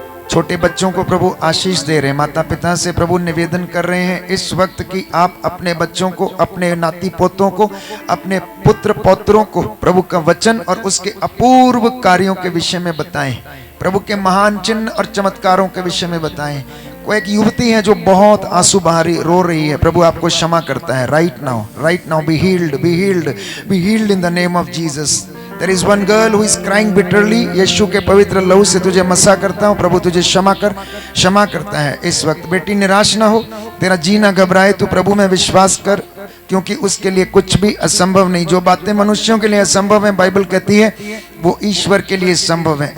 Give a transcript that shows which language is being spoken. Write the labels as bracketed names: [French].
[Hindi] छोटे बच्चों को प्रभु आशीष दे रहे हैं, माता पिता से प्रभु निवेदन कर रहे हैं इस वक्त कि आप अपने बच्चों को, अपने नाती पोतों को, अपने पुत्र पौत्रों को प्रभु का वचन और उसके अपूर्व कार्यों के विषय में बताएं, प्रभु के महान चिन्ह और चमत्कारों के विषय में बताएं। कोई एक युवती है जो बहुत आंसू बहारी रो रही है, प्रभु आपको क्षमा करता है। [English] Right now be healed, be healed, be healed in the name of Jesus. There is one girl who is crying bitterly। [Hindi] यीशु के पवित्र लहू से तुझे मसा करता हूँ, प्रभु तुझे क्षमा करता है इस वक्त। बेटी निराश ना हो, तेरा जीना घबराए, तू प्रभु में विश्वास कर, क्योंकि उसके लिए कुछ भी असंभव नहीं। जो बातें मनुष्यों के लिए असंभव है, बाइबल कहती है वो ईश्वर के लिए संभव है।